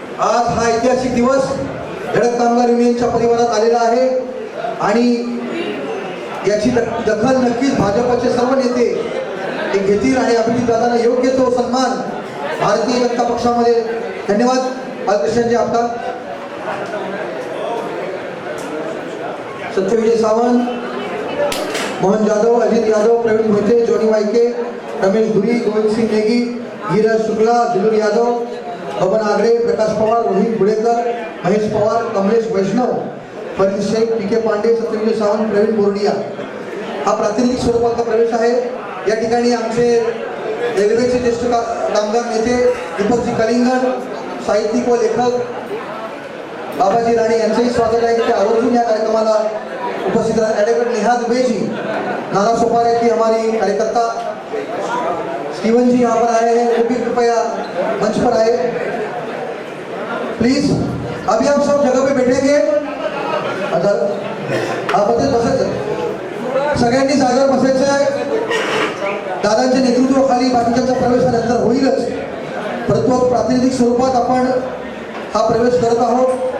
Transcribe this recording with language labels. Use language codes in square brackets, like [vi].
[mr] आज हा ऐतिहासिक दिवस धडक कामगार युनियनच्या परिवारात आलेला आहे आणि याची दखल नक्कीच भाजपचे सर्व नेते हे घेतील आणि अभिजित दादांना योग्य तो सन्मान भारतीय जनता पक्षामध्ये. [hi] धन्यवाद बालकृष्णजी आपका. [mr] सत्यविजय सावंत, मोहन जाधव, अजित यादव, प्रवीण भोते, जोनी वायके, रमेश धुरी, गोविंद सिंग नेगी, गिरिराज शुक्ला, दिलूर यादव, बबन आगरे, प्रकाश पवार, रोहित गुडेकर, महेश पवार, कमलेश वैष्णव, फरीद शेख, पी के पांडे, सत्यविजय सावंत, प्रवीण बोर्डिया. हा प्रातिनिधिक स्वरूपाचा प्रवेश आहे. या ठिकाणी आमचे रेल्वेचे ज्येष्ठ कामगार नेते दीपकजी कलिंगण, साहित्यिक व लेखक बाबाजी राणे यांचंही स्वागत आहे. ते आवर्जून या कार्यक्रमाला उपस्थित रहे. [hi] एडवोकेट नेहा दुबे जी, नाना सोपारे की हमारी कार्यकर्ता, स्टीवन जी यहाँ पर आए हैं, वो भी कृपया मंच पर आए प्लीज. अभी आप सब जगह पे बैठेंगे. [mr] आप बसायचं, सगळ्यांनी जागेवर बसायचं आहे. दादांच्या नेतृत्वाखाली बाकीच्यांचा प्रवेश नंतर होईलच, परंतु प्रातिनिधिक स्वरूपात आपण हा प्रवेश करत आहोत.